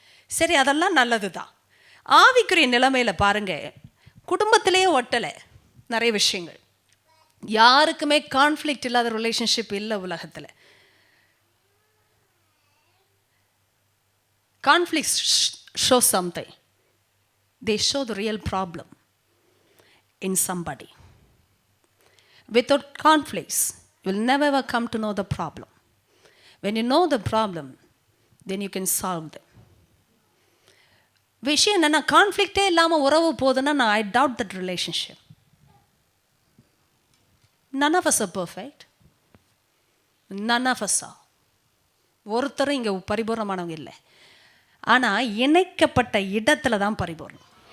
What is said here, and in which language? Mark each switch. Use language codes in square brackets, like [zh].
[ta] சரி, அதெல்லாம் நல்லது தான். ஆவிக்குரிய நிலைமையில் பாருங்கள், குடும்பத்திலேயே ஒட்டலை நிறைய விஷயங்கள். யாருக்குமே கான்ஃப்ளிக்ட் இல்லாத ரிலேஷன்ஷிப் இல்லை உலகத்தில். [en] Conflict show something. They show the real problem in somebody. Without conflicts, you will never ever come to know the problem. When you know the problem, then you can solve them. [ta] விஷயம் என்னன்னா, கான்ஃப்ளிக்டே இல்லாமல் உறவு போதுன்னா நான் [en] I doubt that relationship. none of us are perfect. none of us are. [ta] ஒருத்தரும் இங்கே பரிபூர்ணமானவங்க இல்லை. ஆனால் இணைக்கப்பட்ட இடத்துல தான் பரிபூர்ணம்.